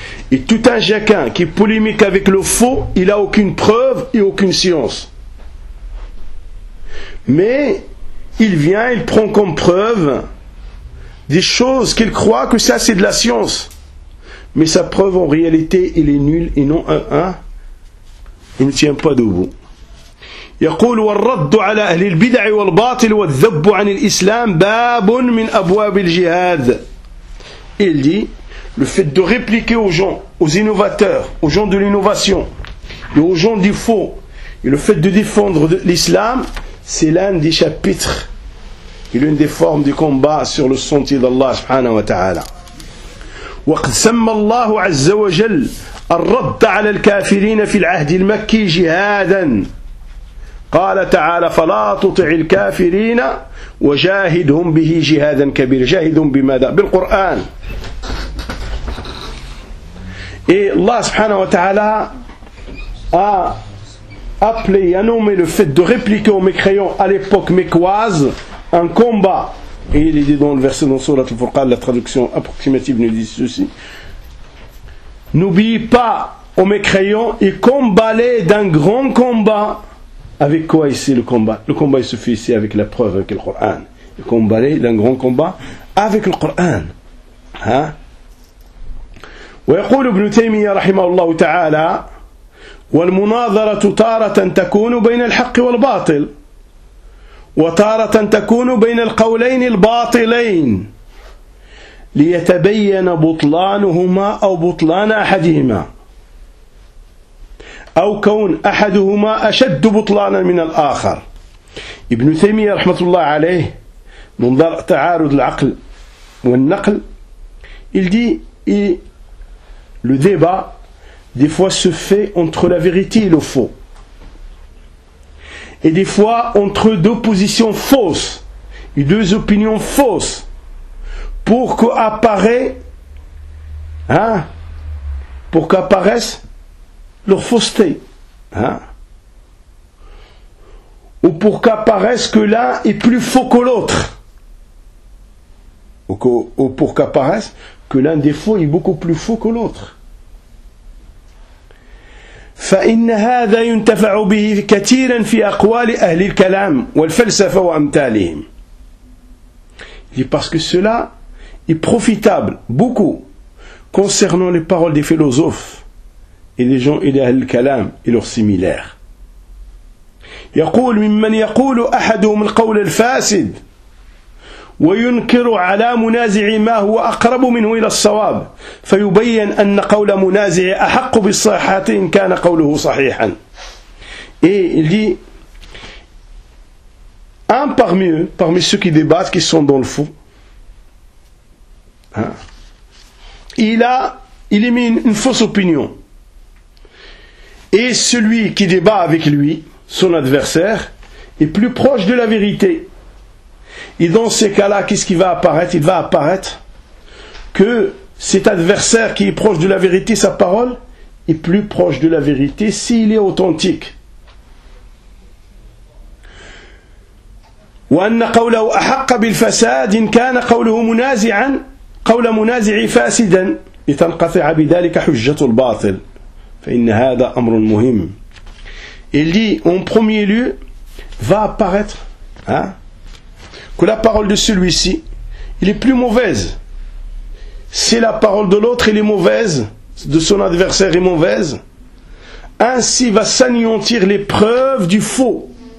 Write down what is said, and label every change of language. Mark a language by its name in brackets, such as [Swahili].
[French] Et tout un chacun qui polémique avec le faux, il n'a aucune preuve et aucune science. Mais il vient, il prend comme preuve des choses qu'il croit que ça c'est de la science. Mais sa preuve en réalité, il est nul et non un. Il ne tient pas debout. [Arabic] يقول والرد على أهل البدع والباطل والذب عن الإسلام باب من أبواب الجهاد. [French] Il dit le fait de répliquer aux gens, aux innovateurs, aux gens de l'innovation et aux gens du faux, et le fait de défendre l'islam, c'est l'un des chapitres et l'une des formes du combat sur le sentier d'Allah subhanahu wa ta'ala. [Arabic] وقد سمى الله عز وجل الرد على الكافرين في العهد المكي جهادا قال تعالى فلا تطع الكافرين وجاهدهم به جهادا كبيرا. جاهدهم بماذا؟ بالقرآن. [French] Et Allah subhanahu wa ta'ala a appelé et a nommé le fait de répliquer aux mécréants à l'époque mécoise un combat. Et il est dit dans le verset dans Sourate Al-Furqan, la traduction approximative nous dit ceci. N'oublie pas aux mécréants et combat-les d'un grand combat. Avec quoi ici le combat? Le combat il se fait ici avec la preuve, avec le Coran. Et combat-les d'un grand combat avec le Coran. [Arabic] ويقول ابن تيمية رحمه الله تعالى والمناظرة تارة تكون بين الحق والباطل وتارة تكون بين القولين الباطلين ليتبين بطلانهما أو بطلان أحدهما أو كون أحدهما أشد بطلانا من الآخر. ابن تيمية رحمه الله عليه منظر تعارض العقل والنقل [French] il dit le débat, des fois, se fait entre la vérité et le faux. Et des fois, entre deux positions fausses et deux opinions fausses, pour qu'apparaît, pour qu'apparaisse leur fausseté. Ou pour qu'apparaisse que l'un est plus faux que l'autre. Ou pour qu'apparaisse que l'un des faux est beaucoup plus faux que l'autre. [Arabic] فإن هذا ينتفع به كثيرا في أقوال أهل الكلام والفلسفة وأمثالهم. [French] Parce que cela est profitable beaucoup concernant les paroles des philosophes et des gens et d'Ahl al-Kalam et leurs similaires. [Arabic] يقول ممن يقول أحدهم القول الفاسد وينكر على منازع ما هو أقرب منه إلى الصواب فيبين أن قول منازع أحق بالصحة إن كان قوله صحيحا. [French] Il dit, un parmi eux, parmi ceux qui débattent, qui sont dans le fou, hein, il émet une fausse opinion. Et celui qui débat avec lui, son adversaire, est plus proche de la vérité. Et dans ces cas-là, qu'est-ce qui va apparaître? Il va apparaître que cet adversaire qui est proche de la vérité, sa parole, est plus proche de la vérité s'il est authentique. [Arabic] وأن قوله أحق بالفساد إن كان قوله منازعا قول منازع فاسدا لتنقطع بذلك حجة الباطل فإن هذا أمر مهم. [French] Il dit, en premier lieu, va apparaître, hein, que la parole de celui-ci, il est plus mauvaise. Si la parole de l'autre, elle est mauvaise, de son adversaire est mauvaise, ainsi va s'anéantir les preuves du faux.